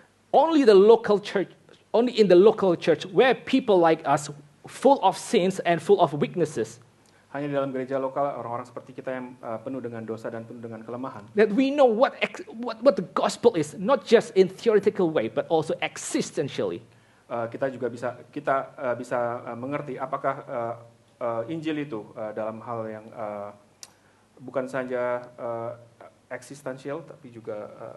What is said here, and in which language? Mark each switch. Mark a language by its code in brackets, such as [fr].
[en] Only in the local church, where people like us, full of sins and full of weaknesses, [id] hanya di dalam gereja lokal, orang-orang seperti kita yang penuh dengan dosa dan penuh dengan kelemahan. [en] that we know what the gospel is, not just in theoretical way, but also existentially. [id] Kita bisa mengerti apakah Injil itu dalam hal yang bukan saja eksistensial, tapi juga